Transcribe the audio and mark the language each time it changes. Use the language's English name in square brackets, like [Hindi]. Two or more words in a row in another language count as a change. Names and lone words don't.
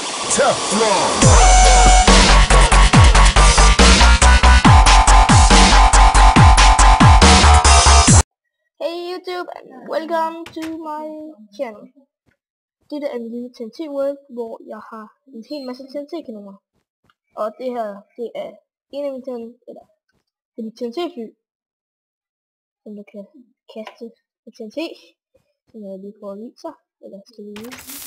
[English] Teflon. Hey YouTube and welcome to my channel. [Danish] Dette er min lille TNT World, hvor jeg har en hel masse TNT-kanoner. Og det her, det er en af mine TNT-fly, som du kan kaste med TNT, som jeg lige prøver at vise, eller skal vi vise.